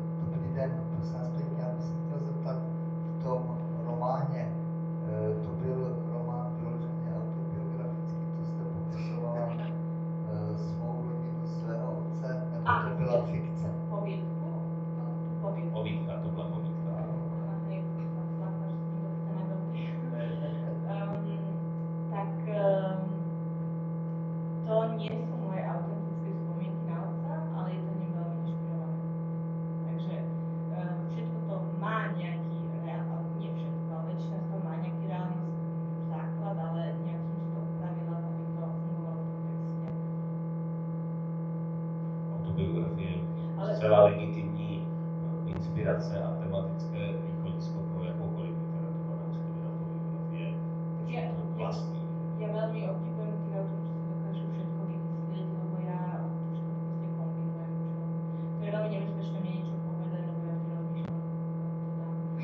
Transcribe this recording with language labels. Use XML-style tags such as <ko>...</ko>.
<cs>Dobrý den, prosím vás pěkně, já bych se chtěl zeptat, v tom románě, to byl román vyloženě autobiografický, to jste popisovala svou rodinu, svého otce, nebo to byla fikce? Povídku? Povídka, to byla povídka.</cs> <sk>Hej, Slavka, že si niekto pýta na veľký. Tak to nie sú moje autentické spomienky na otca, ale je to ním veľmi inšpirované. Takže všetko to má nejaký, nie všetko, ale väčšina z toho má nejaký reálny základ, ale nejak som si to upravila, aby to fungovalo v tom texte.</sk> <cs>Autobiografie je zcela legitimní inspirace a tematické východisko pro jakoukoliv literaturu, nemusí to být autobiografie, protože to je vlastní.</cs> <sk>Ja veľmi obdivujem tých autorov, čo si dokážu všetko vymyslieť, lebo ja to všetko proste kombinujem, to je veľmi nebezpečné mne niečo povedať, lebo ja vždy rozmýšľam, kam to dám.</sk>